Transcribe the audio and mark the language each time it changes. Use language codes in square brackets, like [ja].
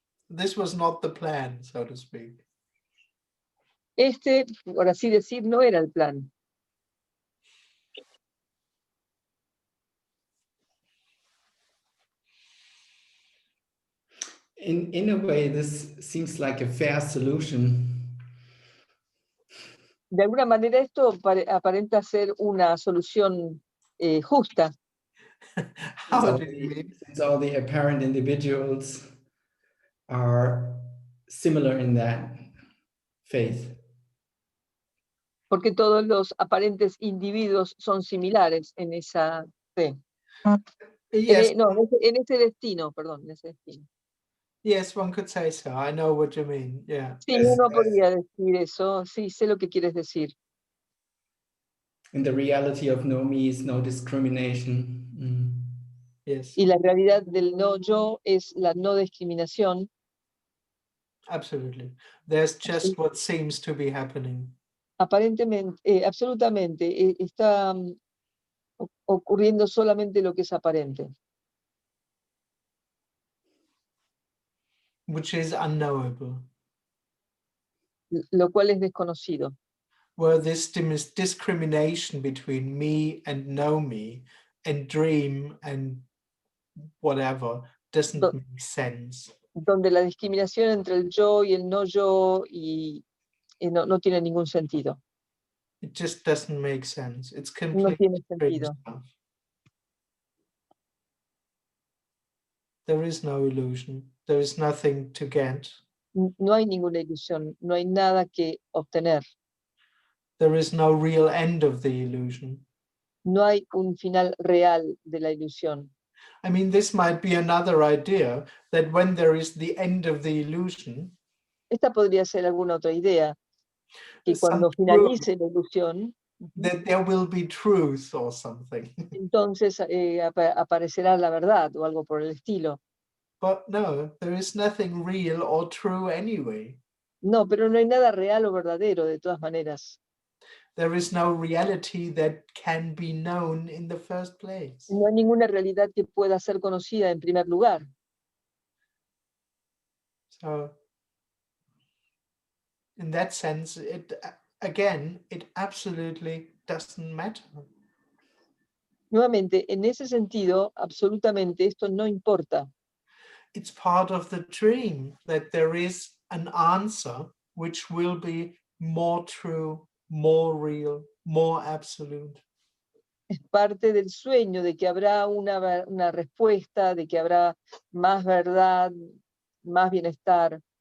[en] this was not the plan, so to speak. [es] Este, por así decir, no era el plan. [en] In a way, this seems like a fair solution. [es] De alguna manera esto aparenta ser una solución justa. [en] How do you mean? Since all the apparent individuals are similar in that faith. [es] Porque todos los aparentes individuos son similares en esa fe. [en] Yes, [es] No, en ese destino, perdón, en ese destino. [en] Yes, one could say so. I know what you mean. Yeah. [es] Sí, uno podría decir eso. Sí, sé lo que quieres decir. [en] And the reality of no me is no discrimination. Yes, [es] Y la realidad del no yo es la no discriminación. [en] absolutely. There's just [es] Sí. [en] what seems to be happening. [es] Aparentemente, absolutamente, está ocurriendo solamente lo que es aparente, [en] Which is unknowable. [es] lo cual es desconocido. [en] Where this discrimination between me and no me and dream and whatever doesn't Do- make sense. [es] Donde la discriminación entre el yo y el no yo y no tiene ningún sentido. [en] It just doesn't make sense. It's [es] No [en] completely [es] tiene [en] strange [es] sentido. [en] stuff. There is no illusion. There is nothing to get. [es] No hay ninguna ilusión, no hay nada que obtener. [en] There is no real end of the illusion. [es] No hay un final real de la ilusión. [en] I mean, this might be another idea that when there is the end of the illusion, [es] Esta podría ser alguna otra idea, que [en] some [es] cuando [en] truth, [es] finalice la ilusión, [en] that there will be truth or something. [es] entonces aparecerá la verdad o algo por el estilo. [en] But no, there is nothing real or true anyway. [es] No, pero no hay nada real o verdadero de todas maneras. [en] There is no reality that can be known in the first place. [es] No hay ninguna realidad que pueda ser conocida en primer lugar. [en] So, in that sense, it absolutely doesn't matter. [es] Nuevamente, en ese sentido, absolutamente esto no importa. [en] It's part of the dream that there is an answer which will be more true, more real, more absolute. [es] Es parte del sueño de que habrá una respuesta, de que habrá más verdad, más bienestar.